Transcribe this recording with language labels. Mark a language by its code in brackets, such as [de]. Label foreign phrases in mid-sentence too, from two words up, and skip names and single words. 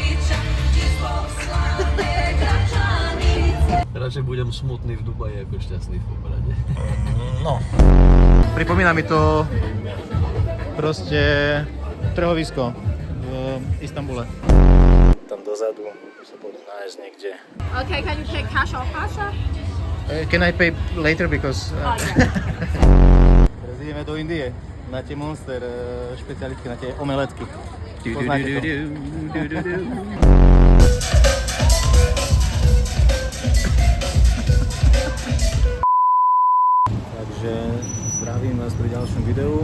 [sk] Radšej budem smutný v Dubaji ako šťastný v Poprade. No. Pripomína mi to proste trhovisko v Istanbule. Tam dozadu sa pôjdu nájsť niekde. [en] Okay, can you pay cash or Pasha? Can I pay later because... Oh, yeah. [sk] Teraz ideme do Indie na tie Monster špecialitky, na tie omeletky. Poznáte to? Takže zdravím vás pri ďalšom videu.